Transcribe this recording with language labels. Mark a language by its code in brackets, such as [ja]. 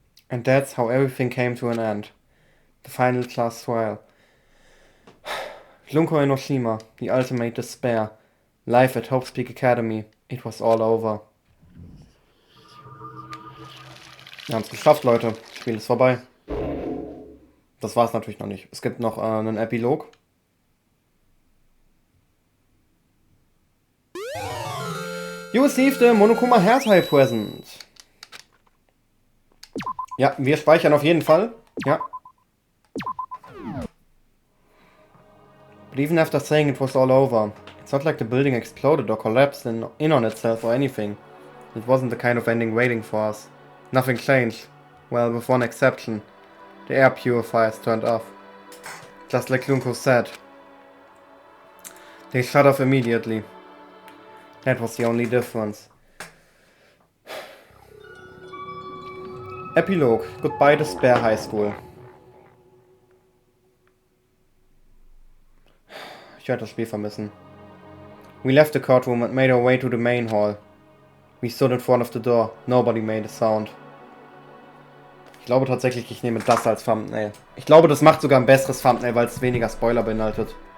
[en] And that's how everything came to an end. The final class trial. Junko Enoshima, the ultimate despair. Life at Hope's Peak Academy. It was all over. [de] Wir haben es geschafft, Leute. Das Spiel ist vorbei. Das war es natürlich noch nicht. Es gibt noch einen Epilog. [en] You received a Monokuma Hairtie present. [de] Ja, wir speichern auf jeden Fall. Ja. [en] But even after saying it was all over, it's not like the building exploded or collapsed in on itself or anything. It wasn't the kind of ending waiting for us. Nothing changed. Well, with one exception. The air purifiers turned off. Just like Lunko said. They shut off immediately. That was the only difference. Epilogue. Goodbye Despair High School. [de] Ich werde das Spiel vermissen. [en] We left the courtroom and made our way to the main hall. We stood in front of the door. Nobody made a sound. [de] Ich glaube tatsächlich, ich nehme das als Thumbnail. Ich glaube, das macht sogar ein besseres Thumbnail, weil es weniger Spoiler beinhaltet.